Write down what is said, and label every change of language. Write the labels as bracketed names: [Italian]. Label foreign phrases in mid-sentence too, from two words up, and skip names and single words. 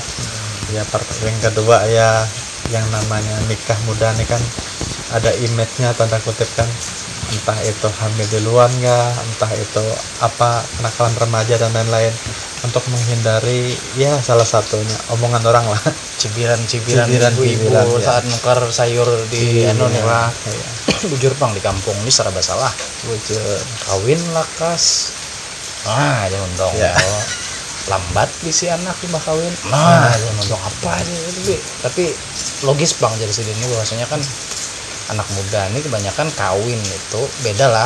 [Indonesian] Ya yang kedua ya yang namanya nikah muda nih kan ada image-nya tanda kutip kan, entah itu hamil duluan nggak, entah itu apa kenakalan remaja dan lain-lain, untuk menghindari ya salah satunya omongan orang lah, cibiran ibu-ibu ya. [Banjar] Saat nukar sayur di anu nih lah. [Indonesian] Iya. [Banjar] Bujur pang di kampung ini serba salah. Bujur. Kawin lakas. Jangan dong. [Indonesian] Ya. [Banjar] Lambat bisi anak mbah kawin. [Indonesian] Jangan dong apa aja itu. Tapi logis bang jadi sini bahwasanya kan anak muda ini kebanyakan kawin itu beda lah.